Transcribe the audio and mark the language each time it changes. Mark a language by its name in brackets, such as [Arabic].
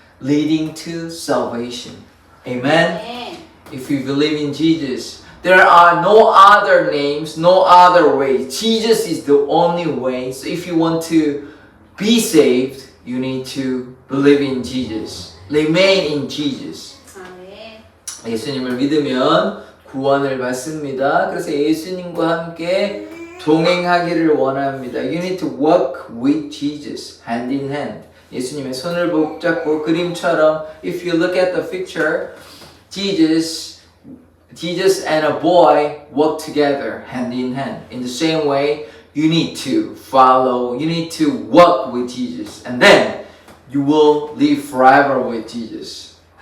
[English] leading to salvation. Amen. Amen. If you believe in Jesus, there are no other names, no other ways. Jesus is the only way. So if you want to be saved, you need to believe in Jesus. Remain in Jesus. [Korean] 아멘. 예수님을 믿으면 구원을 받습니다. 그래서 예수님과 함께 동행하기를 원합니다. [English] You need to walk with Jesus, hand in hand. [Korean] 예수님의 손을 붙잡고 그림처럼 [English] if you look at the picture, Jesus and a boy walk together hand in hand. In the same way, you need to follow, you need to walk with Jesus, and then you will live forever with Jesus.